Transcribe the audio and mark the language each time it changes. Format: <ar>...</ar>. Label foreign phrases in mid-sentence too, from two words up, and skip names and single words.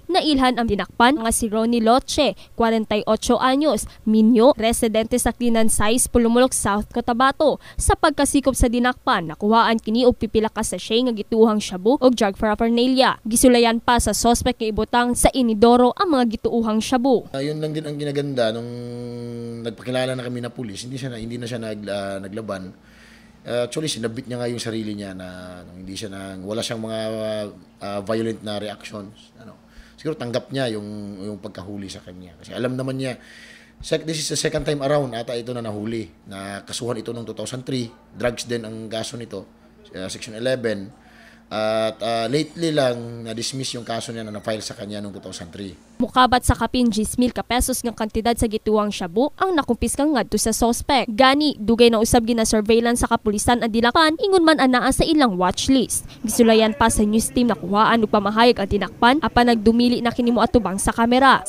<ceb>Nailhan ang dinakpan nga si Ronnie Loche, 48 anyos, Minyo, residente sa Clinan 6, Pulumulok South, Cotabato. Sa pagkasikop sa dinakpan, nakuhaan kini og pipila ka sachet nga gituuhang shabu og</ceb> <en>drug paraphernalia.</en> <ceb>Gisulayan pa sa suspect nga ibutang sa inidoro ang mga gituuhang shabu.</ceb> <tl>Yun lang din ang ginaganda nung nagpakilala na kami na pulis, hindi na siya naglaban. Actually, sinabit niya nga yung sarili niya na hindi siya wala siyang mga violent na reactions. Siguro tanggap niya yung pagkahuli sa kanya. Kasi alam naman niya,</tl> <en>this is the second time around</en> <tl>ata ito na nahuli. Na kasuhan ito noong 2003. Drugs din ang kaso nito, Section 11. At lately lang na-dismiss yung kaso niya na na-file sa kanya noong 2003.</tl> <ceb>Mukabat sa kapin 10,000 ka pesos ng kantidad sa gituwang shabu ang nakumpiskang ngadto sa suspect. Gani, dugay na usab gina surveillance sa kapulisan ang Dilakan ingon man anaa sa ilang watchlist. Gisulayan pa sa news team na kuhaan og pamahayag ang dinakpan apan nagdumili na kini moatubang sa kamera.</ceb>